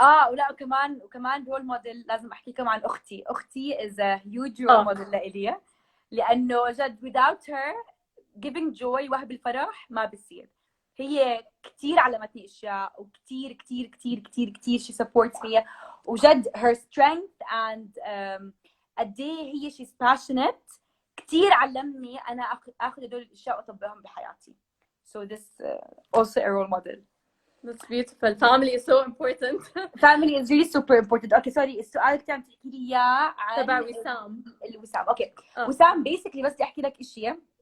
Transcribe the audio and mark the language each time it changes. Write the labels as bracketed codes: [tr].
[ar] ولا وكمان رول موديل لازم احكيكم عن اختي [en] is a huge role model [ar] لإلي لانه جد [en] without her giving joy [ar] وهب الفرح ما بصير. هي كتير علمتني اشياء وكتير كتير كتير كتير كتير [en] she supports me [ar] وجد [en] her strength and [ar] قد ايه هي [en] she's passionate [ar] كتير علمني أنا أخذ هدول الأشياء وأطبقهم بحياتي. [en] So this also a role model. That's beautiful. Family is so important. Family is really super important. Okay, sorry. [ar] السؤال اللي كنت تحكي لي إياه عن تبع وسام. الوسام. Okay. وسام basically بس بدي أحكي لك إشي.